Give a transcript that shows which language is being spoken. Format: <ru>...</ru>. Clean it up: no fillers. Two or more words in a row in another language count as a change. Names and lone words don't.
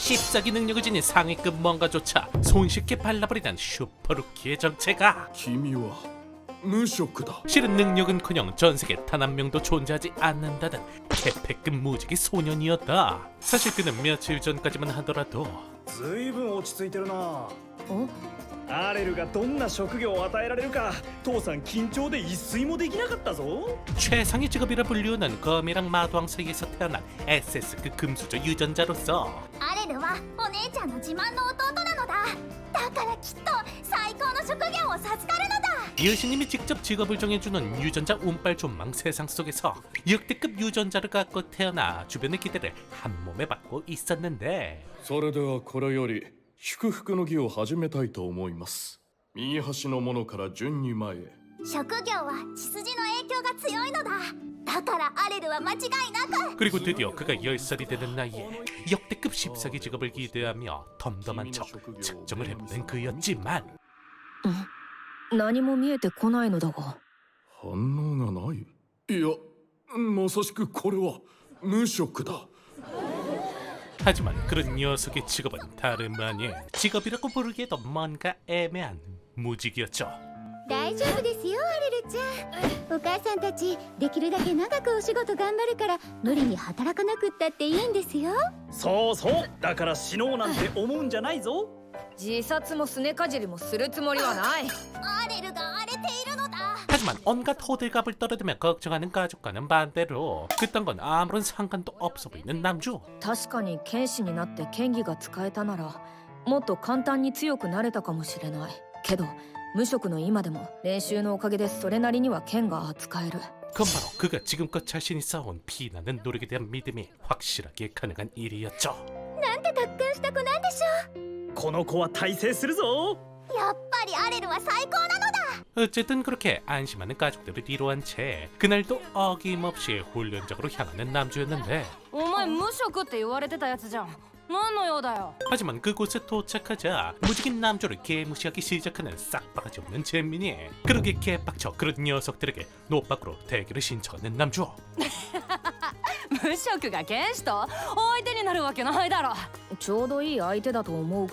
<ko>씹사기 능력을 지닌 상위급 뭔가조차 손쉽게 발라버리는 슈퍼루키의 정체가</ko> <ja>君は無職だ</ja> <ko>실은 능력은커녕 전세계 단 한 명도 존재하지 않는다는 개패급 무지개 소년이었다. 사실 그는 며칠 전까지만 하더라도</ko> <ja>ずいぶん落ち着いてるな。おアレルがどんな職業を与えられるか父さん緊張で一睡もできなかったぞ。</ja> <ko>최상의 직업이라 불리우는 검이랑 마도왕 사이에서 태어난 SS급 금수저 유전자로서</ko> <ja>アレルはお姉ちゃんの自慢の弟なのだ。だからきっと最高の職業を授かるのだ。</ja> <ko>여신님이 직접 직업을 정해주는 유전자 운빨 존망 세상 속에서 역대급 유전자를 갖고 태어나 주변의 기대를 한몸에 받고 있었는데</ko> <ja>それではこれより祝福の儀を始めたいと思います。右端の者から順に前へ。職業は血筋の影響が強いのだ。だからアレルは間違いなく</ja> <ko>그리고 드디어 그가 10살이 되는 나이에 역대급 씹사기 직업을 기대하며 덤덤한 척 측정을 해보는 그였지만</ko> <ja>何も見えてこないのだが。反応がない。いや、まさしくこれは無職だ。</ja> <ko>하지만 그런 녀석의 직업은 다름 아닌 직업이라고 부르기에도 뭔가 애매한 무직이었죠.</ko> <ja>大丈夫ですよアレルちゃん。お母さんたちできるだけ長くお仕事頑張るから無理に働かなくったっていいんですよ。そうそう、だから死のうなんて思うんじゃないぞ。自殺もすねかじりもするつもりはない。アレルが荒れているのだ。</ja> <ko>하지만 온갖 호들갑을 떨어대며 걱정하는 가족과는 반대로 그딴 건 아무런 상관도 없어 보이는 남주.</ko> <ja>確かに剣士になって剣技が使えたならもっと簡単に強くなれたかもしれないけど無職の今でも練習のおかげでそれなりには剣が扱える。</ja> <ko>그건 바로 그가 지금껏 자신이 쌓아온 피나는 노력에 대한 믿음이 확실하게 가능한 일이었죠.</ko> <ja>なんて達観した子なんでしょこの子は大成するぞ。う。やっぱりアレルは最高なのだ。</ja> <ko>어쨌든 그렇게 안심하는 가족들을 뒤로한 채 그날도 어김없이 훈련장으로 향하는 남주였는데</ko> <ja>お前無職って言われてたやつじゃん。何の用だよ。</ja> <ko>하지만 그곳에 도착하자 무직인 남주를 개무시하기 시작하는 싹바가지 없는 잼민이 그러게 개빡쳐 그런 녀석들에게 노밖으로 대결을 신청하는 남주.</ko> <ja>無職が剣士と相手になるわけないだろ。ちょうどいい相手だと思うが。</ja>